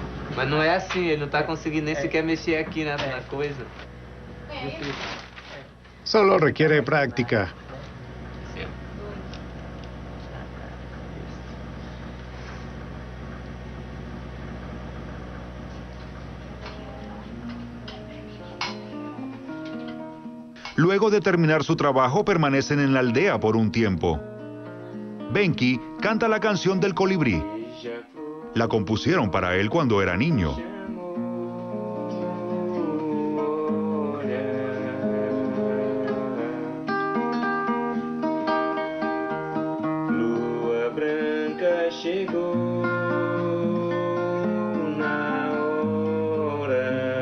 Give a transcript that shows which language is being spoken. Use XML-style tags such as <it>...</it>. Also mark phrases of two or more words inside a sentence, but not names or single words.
<pt>Mas não é assim, ele não está conseguindo nem sequer mexer aqui na coisa.</pt> <es>Solo requiere práctica. Luego de terminar su trabajo, permanecen en la aldea por un tiempo. Benki canta la canción del colibrí. La compusieron para él cuando era niño.</es> <pt>Lua branca chegou na hora.</pt>